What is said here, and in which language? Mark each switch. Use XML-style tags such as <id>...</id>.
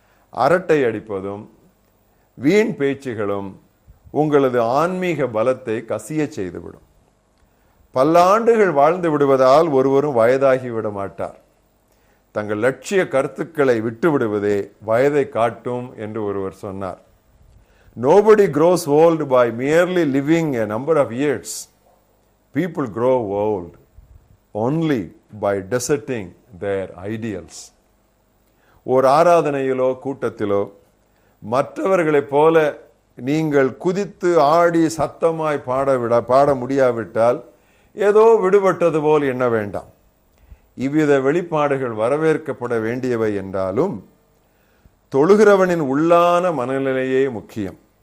<ta>அரட்டை அடிப்பதும் வீண் பேச்சுகளும் உங்களது ஆன்மீக பலத்தை கசிய செய்துவிடும். பல்லாண்டுகள் வாழ்ந்து விடுவதால் ஒருவரும் வயதாகிவிட மாட்டார். தங்கள் லட்சிய கருத்துக்களை விட்டு விடுவதே வயதை காட்டும் என்று ஒருவர் சொன்னார்.</ta> <en>Nobody grows old by merely living a number of years. People grow old only by deserting their ideals.</en> <ta>ஒரு ஆராதனையிலோ கூட்டத்திலோ மற்றவர்களைப் போல நீங்கள் குதித்து ஆடி சத்தமாய் பாட முடியாவிட்டால் ஏதோ விடுபட்டது போல் எண்ண வேண்டாம். இவ்வித வெளிப்பாடுகள் வரவேற்கப்பட வேண்டியவை என்றாலும் தொழுகிறவனின் உள்ளான மனநிலையே முக்கியம்.</ta>